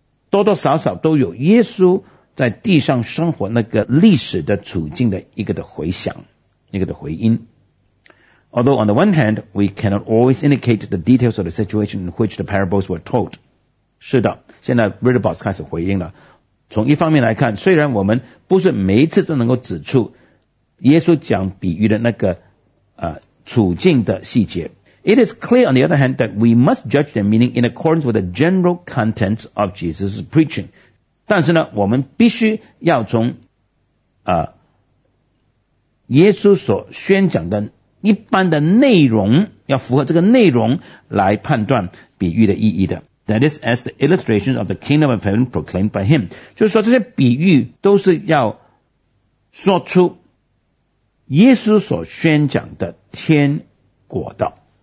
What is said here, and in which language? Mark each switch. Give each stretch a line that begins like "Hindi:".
Chinese: 多多少少都有耶稣在地上生活那个历史的处境的一个的回响，一个的回音。
English: Although on the one hand, we cannot always indicate the details of the situation in which the parables were told.
Chinese: 是的，现在 Riddlebox 开始回应了。从一方面来看，虽然我们不是每一次都能够指出耶稣讲比喻的那个处境的细节。
English: It is clear, on the other hand, that we must judge their meaning in accordance with the general contents of Jesus' preaching.
Chinese: 但是呢，我们必须要从耶稣所宣讲的一般的内容，要符合这个内容来判断比喻的意义的。
English: That is as the illustrations of the kingdom of heaven proclaimed by him.
Chinese: 就是说这些比喻都是要说出耶稣所宣讲的天国的。